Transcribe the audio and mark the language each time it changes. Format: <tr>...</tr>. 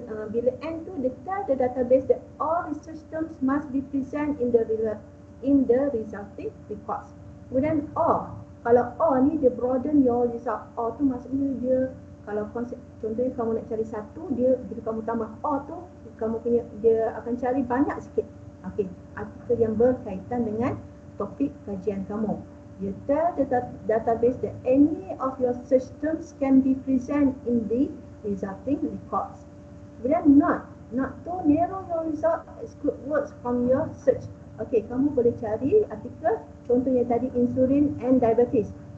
<ms>Bila</ms> <en>and</en> <ms>tu dia</ms> <en>tell the database that all research terms must be present in the resulting records.</en> <ms>Kemudian or, kalau or ni dia</ms> <en>broaden your result.</en> <ms>Or tu maksudnya dia, kalau konsep contohnya kamu nak cari satu, dia bila kamu tambah or tu kamu punya, dia akan cari banyak sikit artikel yang berkaitan dengan topik kajian kamu.</ms> <en>You tell the database that any of your search terms can be present in the resulting records. Kemudian not to narrow your result, exclude words from your search.</en> <ms>Kamu boleh cari artikel, contohnya tadi insulin and diabetes.</ms>